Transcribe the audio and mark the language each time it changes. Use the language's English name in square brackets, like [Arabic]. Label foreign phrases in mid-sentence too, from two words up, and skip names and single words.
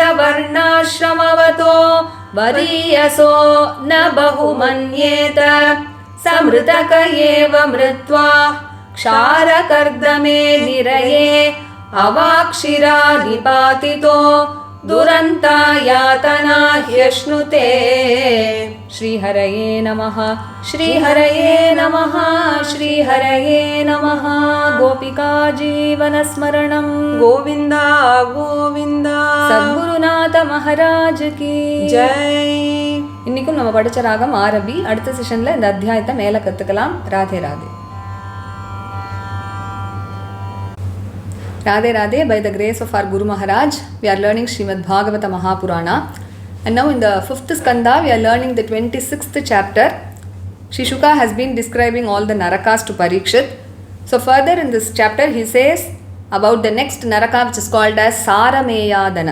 [Sanskrit] वर्णाश्रमवतो वरीयसो न बहुमन्येत समृतक एव मृत्वा क्षारकर्दमे निरये अवाक्षिरा निपातितो दुरन्ता यातना ह्यश्नुते श्रीहरये नमः श्रीहरये नमः श्रीहरये नमः गोपिका जीवनस्मरणं गोविन्द गोविन्द [Hindi] सद्गुरुनाथ महाराज की जय [Tamil] இன்னைக்கும் நம்ம படிச்ச ராகம் ஆரபி. அடுத்த செஷன்ல இந்த அத்தியாயத்தை மேல கத்துக்கலாம். ராதே ராதே. [English] Radhe Radhe, by the grace of our Guru Maharaj, we are learning Srimad Bhagavatam Mahapurana. And now in the 5th skanda, we are learning the 26th chapter. Shri Shuka has been describing all the narakas to Parikshit. So further in this chapter, he says about the next naraka, which is called as Sarameyadana.